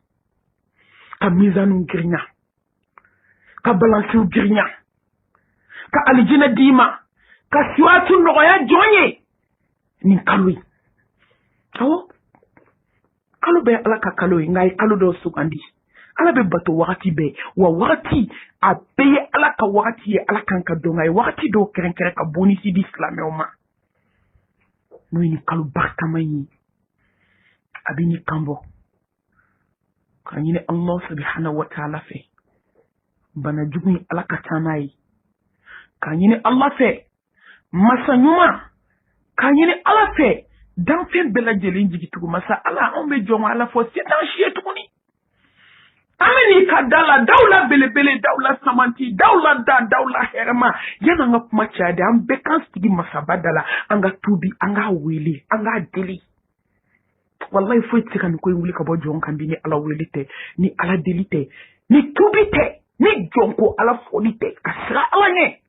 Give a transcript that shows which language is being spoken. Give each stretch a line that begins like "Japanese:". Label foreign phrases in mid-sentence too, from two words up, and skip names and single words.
Bambara: ka mizaniw girinya ka balansiw girinya ka alijinɛ d'i ma ka siwaatu nɔgɔya jɔn ye nin kalo ye awɔ kalo bɛɛ ala ka kalo ye nka a ye kalo dɔw sugandi ala bɛ bato wagati bɛɛ wa wagati a bɛɛ ye ala ka wagati ye ala kan ka dɔn a ye wagati dɔw kɛrɛnkɛrɛn ka bonisi di silamɛw ma n'o ye nin kalo barikama ye a bɛ nin kan bɔ ka ɲini
Arabic: الله سبحانه وتعالى
Bambara: fɛ bana jugu in ala ka taa n'a ye ka ɲini ala fɛ masa ɲuman ka ɲini ala fɛ danfɛn bɛɛ lajɛlen jigitugu masa ala anw bɛ jɔn ala fɔ se t'an si ye tuguni an bɛ n'i ka da la daw la belebele daw la samanti daw la da daw la hɛrɛma yanni an ka kuma caya de an bɛɛ k'an sigi masaba da la an ka tuubi an k'a wele an k'a deli wallahi foyi tɛ se ka nin ko in wuli ka bɔ jɔn kan bi ni ala wele tɛ ni ala deli tɛ ni tuubi tɛ ni jɔn ko ala fɔli tɛ ka siran ala ɲɛ